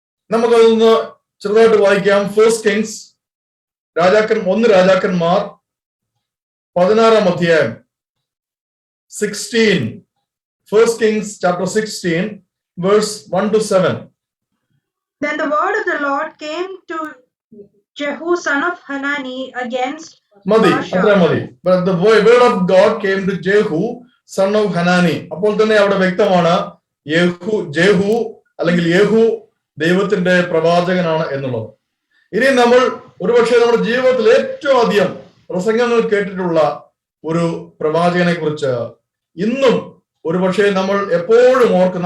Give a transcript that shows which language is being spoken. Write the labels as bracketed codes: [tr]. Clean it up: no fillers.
[ml] നമുക്കതൊന്ന് ചെറുതായിട്ട് വായിക്കാം. ഫസ്റ്റ് കിങ്സ് 1 രാജാക്കന്മാർ 16-ാം അധ്യായം 16. [en] First kings chapter 16 verse 1 to 7. Then the word of the Lord came to Jehu son of Hanani against Baasha. But the word of God came to Jehu son of Hanani. [ml] അപ്പോൾ തന്നെ അവിടെ വ്യക്തമാണ് ജേഹു അല്ലെങ്കിൽ യേഹു ദൈവത്തിന്റെ പ്രവാചകനാണ് എന്നുള്ളത്. ഇനി നമ്മൾ ഒരുപക്ഷെ നമ്മുടെ ജീവിതത്തിൽ ഏറ്റവും അധികം പ്രസംഗങ്ങൾ കേട്ടിട്ടുള്ള ഒരു പ്രവാചകനെ കുറിച്ച് ഇന്നും ഒരുപക്ഷെ നമ്മൾ എപ്പോഴും ഓർക്കും.